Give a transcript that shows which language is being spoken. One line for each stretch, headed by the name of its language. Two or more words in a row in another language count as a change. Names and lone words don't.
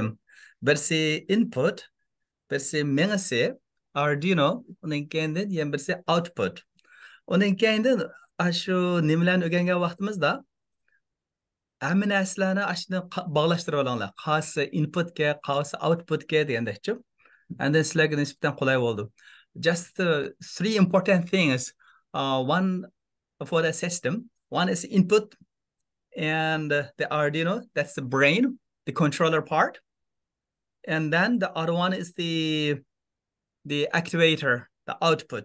Uzbek: Birisi input, birisi menisi Arduino, uning keyindan yana birisi output. Uning keyindan shu nimalarni o'rgangan vaqtimizda hamma narsalarni ashuni bog'lashtirib olinglar. Qaysi inputga, qaysi outputga degandekchi. Endi sizlarga nisbatan qulay bo'ldi.
English: Just 3 important things. One for the system. One is input and the Arduino, that's the brain, the controller part. And then the other one is the activator, the output.